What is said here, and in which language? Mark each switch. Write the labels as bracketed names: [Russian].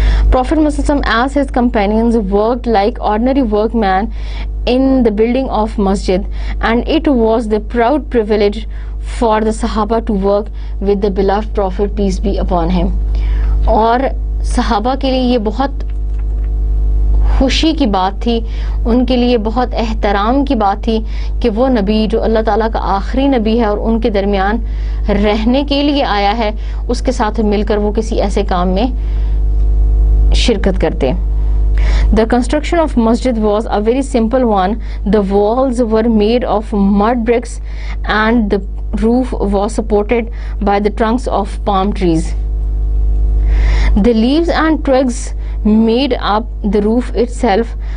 [English] Prophet Muhammad as his companions worked like ordinary workmen in the building of masjid, and it was the proud privilege for the Sahaba to work with the beloved Prophet, peace be upon him. [Urdu] اور صحابہ کے لیے یہ بہت خوشی کی بات تھی، ان کے لیے بہت احترام کی بات تھی کہ وہ نبی جو اللہ تعالیٰ کا آخری نبی ہے اور ان کے درمیان رہنے کے لیے آیا ہے، اس کے ساتھ مل کر وہ کسی ایسے کام میں شرکت کرتے. [English] The construction of masjid was a very simple one. The walls were made of mud bricks and the roof was supported by the trunks of palm trees. The leaves and twigs made up the roof itself.